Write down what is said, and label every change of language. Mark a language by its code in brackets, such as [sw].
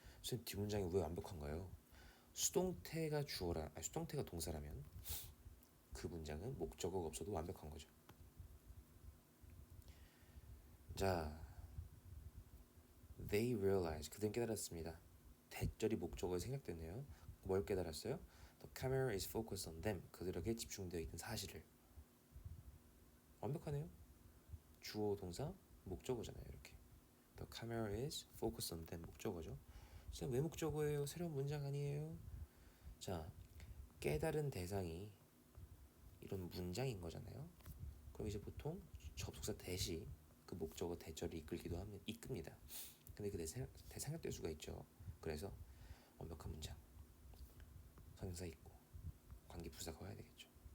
[ko] 선생님, 뒷문장이 왜 완벽한가요? 수동태가 주어라, 수동태가 동사라면 그 문장은 목적어가 없어도 완벽한 거죠. 자, [en] they realize, [ko] 그들은 깨달았습니다. 대절이 목적어에 생략됐네요. 뭘 깨달았어요? [en] The camera is focused on them, [ko] 그들에게 집중되어 있는 사실을. 완벽하네요. 주어, 동사, 목적어잖아요. 이렇게 [en] The camera is focused on them, [ko] 목적어죠. 왜 목적어예요? 새로운 문장 아니에요? 자, 깨달은 대상이 이런 문장인 거잖아요. 그럼 이제 보통 접속사 대시 그 목적어 대절을 이끕니다. 근데 그 대상격될 수가 있죠. 그래서 완벽한 문장, 선행사 있고 관계부사가 와야 되겠죠.